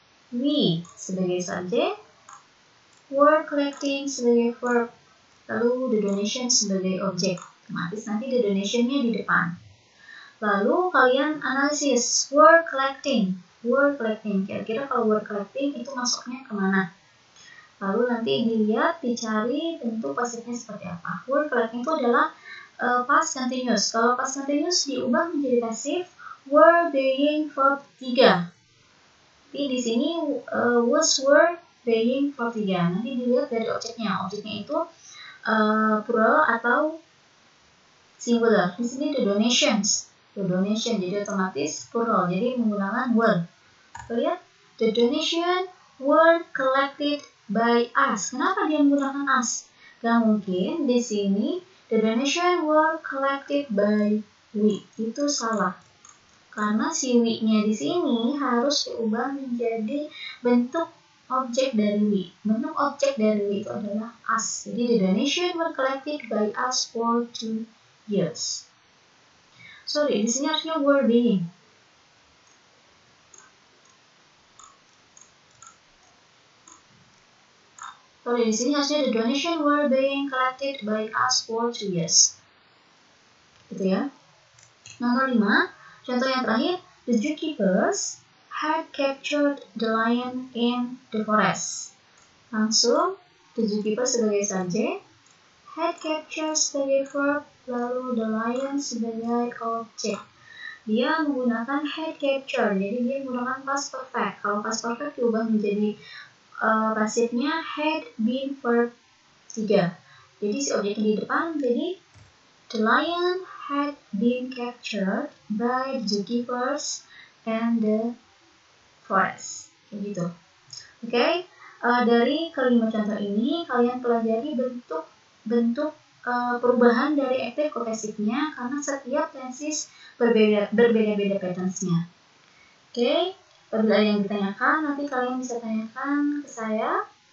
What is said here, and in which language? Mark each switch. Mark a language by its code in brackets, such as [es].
[id] We sebagai subjek, were collecting sebagai verb, lalu the donation sebagai objek. Otomatis nanti the donationnya di depan. Lalu kalian analisis were collecting. Kira-kira kalau were collecting itu masuknya kemana? Lalu nanti dilihat, dicari bentuk pasifnya seperti apa. Were collecting itu adalah past continuous. Kalau past continuous diubah menjadi pasif, were being verb 3. Jadi di sini was, were being verb 3. Nanti dilihat dari objeknya. Objeknya itu plural atau singular. Di sini the donations. The donation jadi otomatis plural. Jadi menggunakan were. Lihat, [en] the donation were collected by us. [id] Kenapa dia menggunakan us? Gak mungkin di sini [en] the donation were collected by we. [id] Itu salah. Karena si we-nya di sini harus diubah menjadi bentuk objek dari we. Bentuk objek dari we itu adalah us. Jadi [en] the donation were collected by us for 2 years. [id] Sorry, di sini harusnya were being. Sorry, di sini harusnya [en] the donation were being collected by us for 2 years. [id] Gitu ya. Nomor 5. Contoh yang terakhir, [en] the zookeepers had captured the lion in the forest. [id] Langsung, the zookeeper sebagai subjek, had captured sebagai verb, lalu the lion sebagai objek. Dia menggunakan had captured, jadi dia menggunakan past perfect. Kalau past perfect diubah menjadi pasifnya had been verb 3. Jadi si objeknya di depan, jadi [en] the lion had been captured by the zookeepers and the forest. [id] Kayak gitu. Oke, dari kelima contoh ini kalian pelajari bentuk perubahan dari active ke passivenya karena setiap tenses berbeda-beda patterns-nya. Oke, Apabila ada yang ditanyakan, nanti kalian bisa tanyakan ke saya.